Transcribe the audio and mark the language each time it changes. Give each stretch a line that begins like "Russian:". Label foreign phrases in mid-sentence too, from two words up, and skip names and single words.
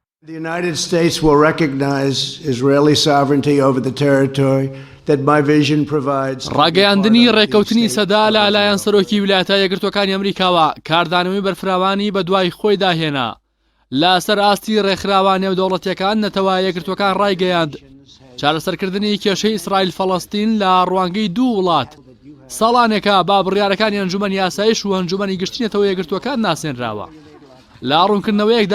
English: The United States will recognize Israeli sovereignty over the territory that my vision provides.
Central Kurdish: ڕاگەیاندنی ڕێککەوتنی سەدە لەلایەن سەرۆکی ویلایەتە یەکگرتووەکانی ئەمریکاوە کاردانەوەی بەرفراوانی بەدوای خۆیدا هێنا لەسەر ئاستی ڕێکخراوە نێودەوڵەتییەکان نەتەوە یەکگرتووەکان ڕايگەیاند چارەسەرکردنی کێشەی ئیسرائيل-فەڵەستین لە ڕوانگەی دوو وڵات ساڵانێکە با بڕیارەکانی ئەنجومەنی یاسایش و ئەنجومەنی گشتینەتەوە یەکگرتووەکان ناسێنراوە لە ڕوونکردنەوەیەکدا